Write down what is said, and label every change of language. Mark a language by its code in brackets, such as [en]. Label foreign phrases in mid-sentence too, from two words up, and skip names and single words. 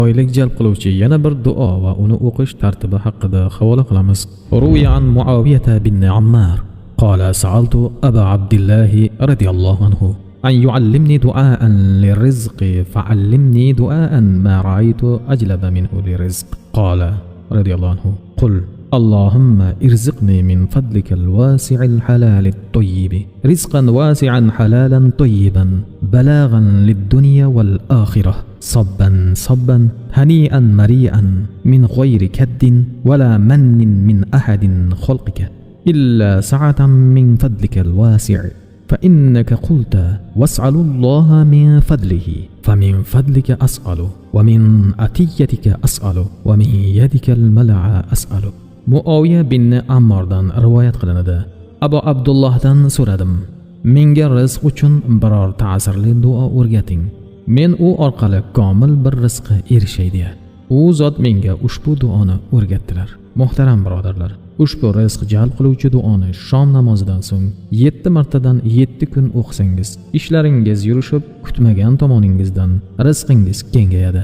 [uz] boylik jalb qiluvchi yana bir duo va uni o'qish tartibi haqida havola qilamiz. [ar] روي عن معاوية بن عمار قال سألت أبا عبد الله رضي الله عنه أن يعلمني دعاء للرزق فعلمني دعاء ما رأيت أجلب منه للرزق. قال رضي الله عنه قل اللهم ارزقني من فضلك الواسع الحلال الطيب رزقا واسعا حلالا طيبا بلاغا للدنيا والآخرة صبا صبا هنيئا مريئا من غير كد ولا من من أحد خلقك إلا سعة من فضلك الواسع فإنك قلت واسألوا الله من فضله فمن فضلك أسأل ومن أتيتك أسأل ومن يدك الملع أسأل. [uz] Muaviya bin Ammardan rivoyat qilinadi. Abu Abdullahdan so'radim: menga rizq uchun biror ta'sirli duo o'rgating. Men u orqali komil bir rizqqa erishay deya. U zot menga ushbu duoni o'rgatdilar. Muhtaram birodarlar, ushbu rizq jalb qiluvchi duoni shom namozidan so'ng 7 martadan 7 kun o'qisangiz, ishlaringiz yurishib, kutmagan tomoningizdan rizqingiz kengayadi.